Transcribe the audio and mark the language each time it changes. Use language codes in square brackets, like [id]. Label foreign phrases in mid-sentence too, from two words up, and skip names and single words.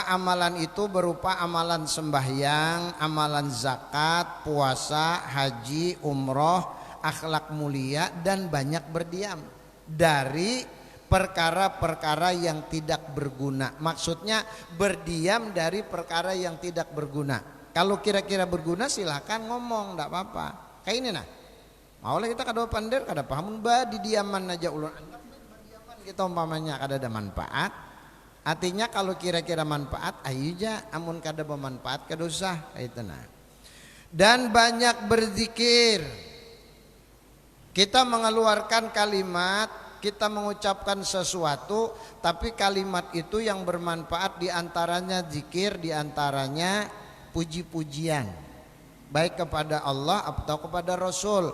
[id] Amalan itu berupa amalan sembahyang, amalan zakat, puasa, haji, umroh, akhlak mulia dan banyak berdiam dari perkara-perkara yang tidak berguna. Maksudnya berdiam dari perkara yang tidak berguna. Kalau kira-kira berguna silakan ngomong, enggak apa-apa. Kayak ini nah. [bjn] Maulah kita kada pandai, kada paham ba di diaman aja ulun. Kita umpamanya kada ada manfaat. Artinya kalau kira-kira manfaat ayo aja, amun kada bermanfaat kada usah itu nah. [id] Dan banyak berzikir. Kita mengeluarkan kalimat kita mengucapkan sesuatu tapi kalimat itu yang bermanfaat, diantaranya zikir, diantaranya puji-pujian, baik kepada Allah atau kepada Rasul.